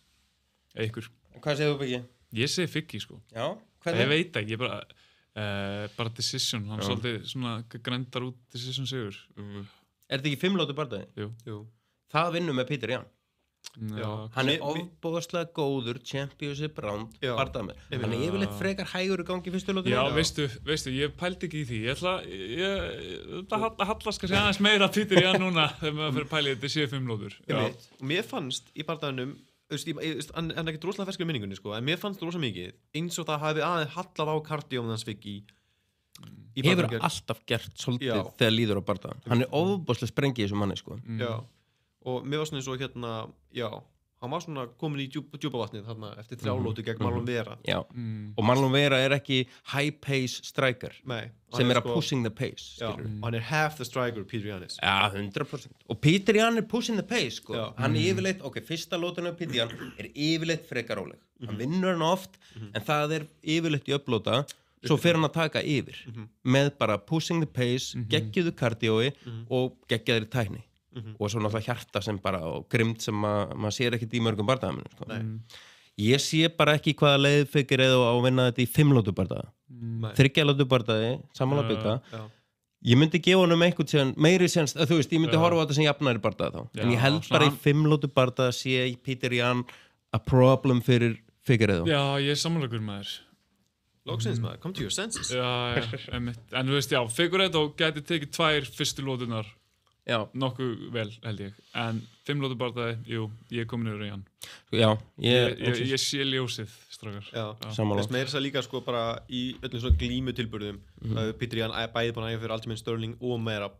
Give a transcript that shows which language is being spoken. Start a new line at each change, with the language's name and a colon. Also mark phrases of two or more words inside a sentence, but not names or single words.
Icelandic: Hvað segir þú, Biggi? Ég segi Figgy, sko. Já, hvernig? Ég veit ekki, ég bara... Bara decision, hann svolítið svona grændar út decision sigur. Er þetta ekki 5 lótu bardagi? Jú. Það vinnur með Peter Yan. Já. Hann ofbóðslega góður
English: championship round
Icelandic: bardagi. Hann yfirleitt frekar hægur í gangi fyrstu lótu. Já, veistu, ég pældi ekki í því. Þetta hallast kannski aðeins meira Peter Yan núna þegar maður fyrir pælið þetta séu 5 lótur. Mér fannst í bardaganum, hann er ekki droslega ferskur í minningunni, sko, en mér fannst rosa mikið eins og það hafi aðeins hallað á kardíómið hans Viggi í hefur alltaf gert svolítið þegar líður á bardagan. Hann er ofbóðslega sprengið í þessu manni, sko. Já, og mér var svona eins og hann var svona komin í djúpa vatnið þarna eftir 3 lótu gegn Marlon Vera. Já, og Marlon Vera er ekki
English: high pace striker.
Icelandic: Nei, sem er að
English: pushing the pace,
Icelandic: skilur. Og hann er
English: half the striker, Peter Yan is.
Icelandic: Já, 100%. Og Peter Yan er
English: pushing the pace,
Icelandic: sko. Hann er yfirleitt, fyrsta lótinu af Peter Yan er yfirleitt frekar róleg. Hann vinnur hann oft, en það er yfirleitt í upplóta, svo fer hann að taka yfir með bara
English: pushing the pace,
Icelandic: geggjuðu kardiói og geggjaðri tækni. Og svo náttúrulega hjarta sem bara og grimt sem maður sér ekkert í mörgum bardagaminu, sko. Ég sé bara ekki hvaða leið Figueiredo á að vinna þetta í 5 lótu bardaga. 3 lótu bardagi, samanlega bygga. Ég myndi gefa honum einhvern síðan meiri séns, þú veist, ég myndi horfa á þetta sem jafnari bardaga þá. En ég held bara í 5 lótu bardaga sé Peter Yan
English: a problem
Icelandic: fyrir Figueiredo. Já, ég er sammálagur maður. Loksins maður,
English: come to your senses.
Icelandic: Já, einmitt. En þú veist, Figueiredo gæti tekið 2 fyrstu lótunar. Já, nokkuð vel held ég. En 5 lótu bardagi, jú, ég er komin yfir í hann. Já, ég sé ljósið, strákar. Já, þess meira þess að líka sko bara í öllum svona glímutilburðum Peter Yan bæði búin að æfa fyrir Aljamain Sterling og Merab.